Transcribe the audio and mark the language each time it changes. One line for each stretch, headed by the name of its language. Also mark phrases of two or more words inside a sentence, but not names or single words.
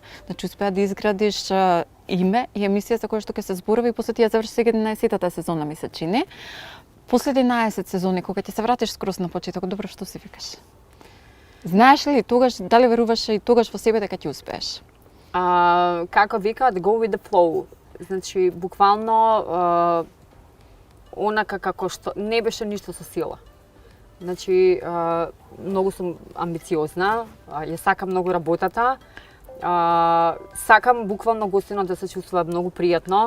Macedonian: Значи успеа да изградиш име и емисија за која што ќе се зборува и после ти ја заврши сега 11-тата сезона, ми се чини. После 11 сезони, кога ќе се вратиш скрос на почеток, добро, што си викаш? Знаеш ли тогаш, дали веруваш и тогаш во себе дека ќе успееш? Како викаат,
English: go with the flow.
Macedonian: Значи, буквално онака како што не беше ништо со сила. Значи, многу сум амбициозна, ја сакам многу работата, сакам буквално гостино да се чувствува многу пријатно.